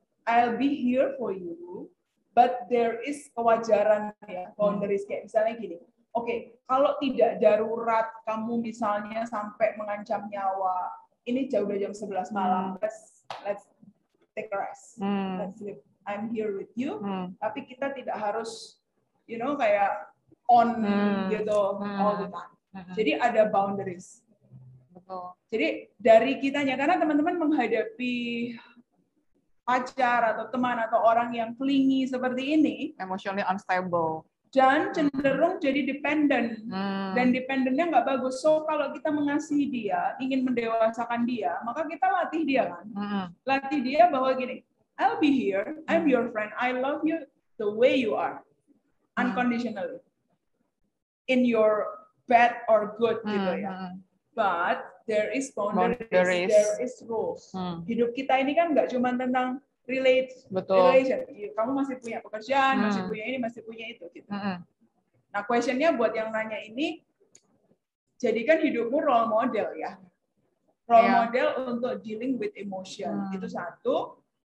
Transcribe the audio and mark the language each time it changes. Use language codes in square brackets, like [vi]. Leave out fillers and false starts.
[en] I'll be here for you, but there is [id] kewajaran ya, [en] boundaries, [id] kayak misalnya gini. Oke, kalau tidak darurat, kamu misalnya sampai mengancam nyawa, ini jauh udah jam 11 malam, [en] let's take a rest, let's sleep. I'm here with you, [id] tapi kita tidak harus, [en] you know, kayak on gitu all the time. [id] Jadi ada boundaries. Betul. Jadi dari kitanya, karena teman-teman menghadapi pacar atau teman atau orang yang clingy seperti ini, [en] emotionally unstable. [id] Dan cenderung jadi dependent, dan dependennya nggak bagus. So kalau kita mengasihi dia, ingin mendewasakan dia, maka kita latih dia kan, latih dia bahwa gini, [en] I'll be here, I'm your friend, I love you the way you are, unconditionally, in your bad or good [id] gitu ya. [en] But there is boundaries, there is rules. [id] Hidup kita ini kan nggak cuma tentang relation. Kamu masih punya pekerjaan, masih punya ini, masih punya itu. Gitu. Nah, questionnya buat yang nanya ini, jadikan hidupmu role model ya. [en] Role model untuk dealing with emotion. [id] Itu satu.